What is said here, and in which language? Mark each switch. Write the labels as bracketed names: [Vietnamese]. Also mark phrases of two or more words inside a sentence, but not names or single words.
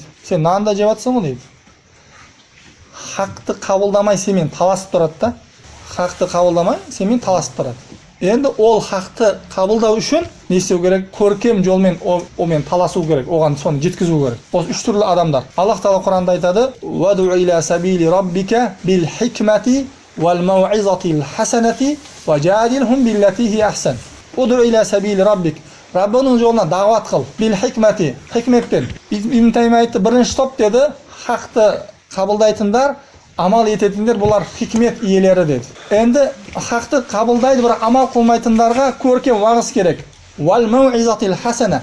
[Kazakh] Сен нанды жеп жатсың ғой дейді. Хақты қабылдамай семен таласып тұрады да. Хақты қабылдамай семен таласып тұрады. Енді ол хақты қабылдау үшін не істеу керек? Көркем жолмен омен таласу керек, оған соны жеткізу керек. Осы үш түрлі адамдар. Аллах Тағала Құранда айтады: [Arabic] "ادع إلى سبيل ربك بالحكمة والموعظة الحسنة وجادلهم بالتي هي أحسن." ادع إلى سبيل ربك. [Kazakh] Раббының жолына дағуат қыл. [Arabic] بالحكمة, хикметпен. [Kazakh] Ибн Таймия айтты, бірінші топ деді, хақты қабылдайтындар, амал ететіндер, бұлар хикмет иелері деді. Енді хақты қабылдайды, бірақ амал қылмайтындарға көркем уағыз керек. [Arabic] والموعظة الحسنة.